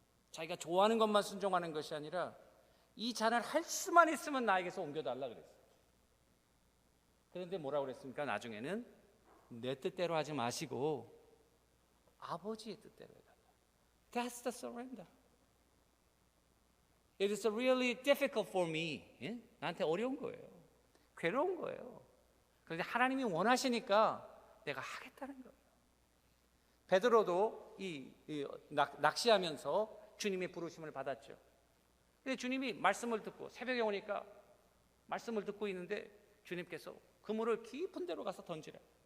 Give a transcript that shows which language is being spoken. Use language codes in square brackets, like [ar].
[ko] 자기가 좋아하는 것만 순종하는 것이 아니라 이 잔을 할 수만 있으면 나에게서 옮겨달라 그랬어요. 그런데 뭐라고 그랬습니까? 나중에는 내 뜻대로 하지 마시고 아버지의 뜻대로 해달라. [en] That's the surrender. It is really difficult for me. [ko] 예? 나한테 어려운 거예요. 괴로운 거예요. 그런데 하나님이 원하시니까 내가 하겠다는 거예요. 베드로도 낚시하면서 주님의 부르심을 받았죠. 근데 주님이 말씀을 듣고 새벽에 오니까 말씀을 듣고 있는데 주님께서 그물을 깊은 데로 가서 던지라.